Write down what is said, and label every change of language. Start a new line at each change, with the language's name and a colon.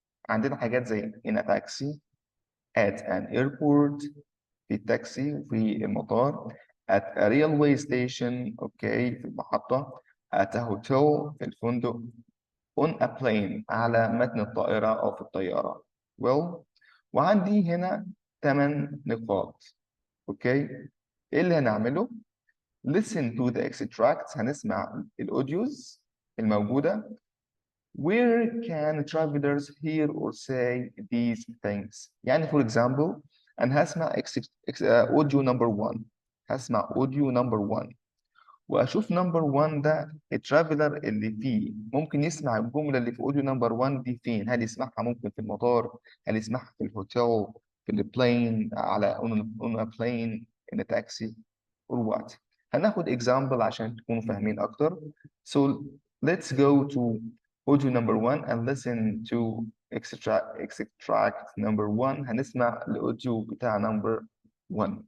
Arabic: عندنا حاجات زي
English: in a taxi, at an airport,
Arabic: في التاكسي في المطار,
English: at a railway station, okay,
Arabic: في المحطة,
English: at a hotel,
Arabic: في الفندق,
English: on a plane,
Arabic: على متن الطائرة أو في الطيارة. Well, وعندي هنا 8 نقاط. اوكي، ايه اللي هنعمله؟
English: listen to the extracts،
Arabic: هنسمع الأوديوز الموجودة.
English: Where can travelers hear or say these things؟
Arabic: يعني
English: for example
Arabic: أنا هسمع audio number 1، هسمع audio number 1 وأشوف number 1 ده الترافلر اللي فيه ممكن يسمع الجملة اللي في audio number 1 دي فين؟ هل يسمعها ممكن في المطار؟ هل يسمعها في الهوتيل؟ في البلين؟ على
English: on a plane in a taxi or what؟
Arabic: هناخد example عشان تكونوا فاهمين أكتر.
English: So let's go to audio number 1 and listen to extract number 1.
Arabic: هنسمع الأوديو بتاع number 1.